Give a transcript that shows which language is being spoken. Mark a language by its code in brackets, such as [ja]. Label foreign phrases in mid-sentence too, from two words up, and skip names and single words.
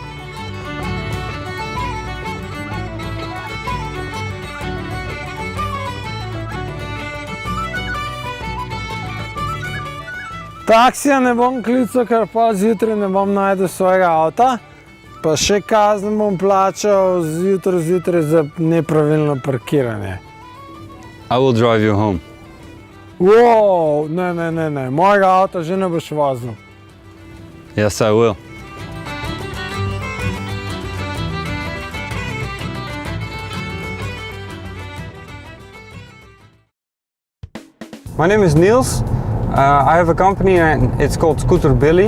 [sl] Taksija ne bom klical, ker pa zjutraj ne bom najdel svojega avta. Pa še kazen bom plačal zjutraj za nepravilno parkiranje. [en] I will drive you home. [sl] Wow, ne, mojega avta že ne boš vozil. [en] Yes, I will. My name is Niels. I have a company and it's called Scooter Billy.